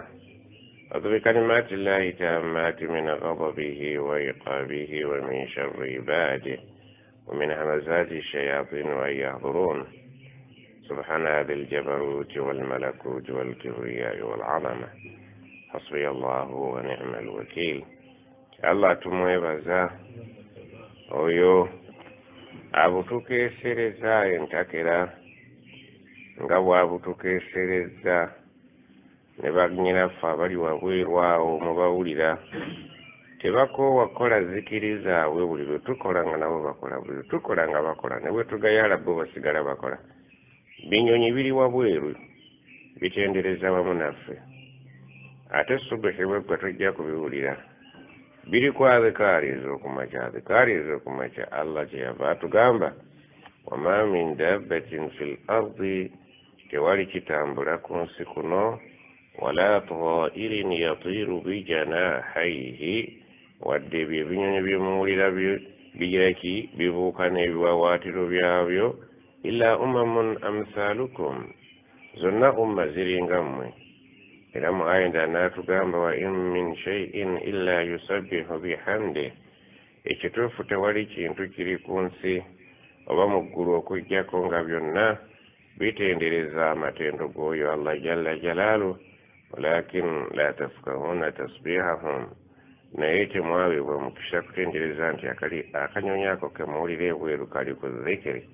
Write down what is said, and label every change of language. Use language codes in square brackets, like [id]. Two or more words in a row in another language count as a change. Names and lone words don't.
[ar] أعوذ بكلمات الله تامات من غضبه وعقابه ومن شر عباده ومن همزات الشياطين وأن يحضرون. سبحان ذي الجبروت والملكوت والكبرياء والعظمة. حسبي الله ونعم الوكيل. [lg] الله tumwebaza oyo abutukesereza entakera nga bwabutukesereza ne bannyinaffe abali wabweru awo mubawulira tebakoowa kukola zikiri zaabwe buli lwe tukola nga nabo bakola, buli lwe tukola nga bakola, ne bwe tugayala bo basigala bakola. Binyonyi biri wabweru bitendereza wamu naffe, ate subuhi bwegwa tujja kubiwulira biri ku adhikaariza okumakya. Adhikaariza okumakya Allah kyeyava atugamba [ar] وما من دابة في الأرض, [lg] tewali kitambula ku nsi kuno, [ar] ولا طائر يطير بجناحيه, [lg] wadde ebyo ebinyonyi byemuwulira bijaki bibuuka n'ebiwawaatiro byabyo, [ar] إلا أمم أمثالكم, [lg] zonna umma ziringa mmwe. Era mu aya endala n'atugamba [ar] وإن من شيء إلا يسبح بحمد, [lg] ekituufu tewali kintu kiri ku nsi oba mu ggulu okujjako nga byonna bitendereza amatendo g'oyo Allah [ar] جل جلاله, ولكن لا تفقهون تسبيحهم, [lg] naye temwaweebwa mukisa kutendereza nti akanyonyi ako kemuwulira ebweru kali ku zikiri.